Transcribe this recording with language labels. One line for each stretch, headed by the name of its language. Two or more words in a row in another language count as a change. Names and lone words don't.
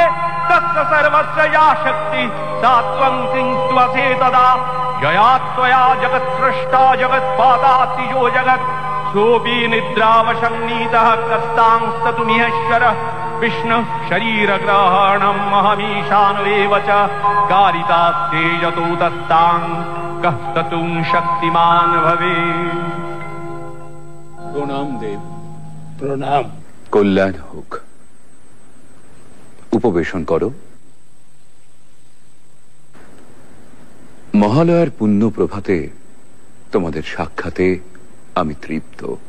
Sanskrit: तस्य सर्वस्य या शक्ति सा त्वं किंस्त्वसे तदा जया त्वया जगत्सृष्टा जगत्पादातिजो जगत् सोऽपि निद्रावशन्नीतः कस्तांस्ततुमिहेश्वरः विष्णुः शरीरग्रहणम् अहमीशानुरेव च कारितास्ते यतो तस्तां कः ततुं शक्तिमान् भवेत्।
Bangla: প্রণাম দেব। প্রণাম। কল্যাণ হোক। উপবেশন করো। মহালয়ার পুণ্য প্রভাতে তোমাদের সাক্ষাতে আমি তৃপ্ত।